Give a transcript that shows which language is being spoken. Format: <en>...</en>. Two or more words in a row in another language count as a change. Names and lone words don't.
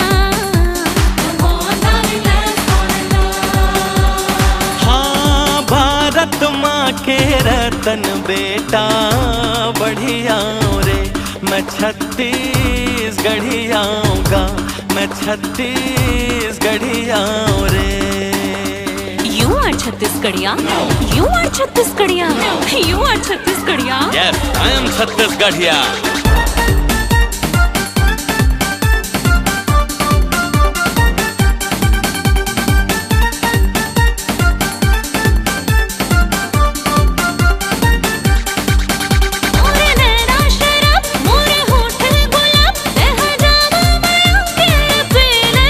<hne>हाँ भारत माँ के रतन बेटा बढ़िया रे, मैं छत्तीसगढ़िया आऊँगा, मैं छत्तीसगढ़िया रे।</hne> <en>You are छत्तीसगढ़िया, you are छत्तीसगढ़िया, you are छत्तीसगढ़िया। Yes, I am छत्तीसगढ़िया।</en> <hne>मोरे नैना शराब, मोरे होठ गुलाब, लह जावा माया के पीले।</hne>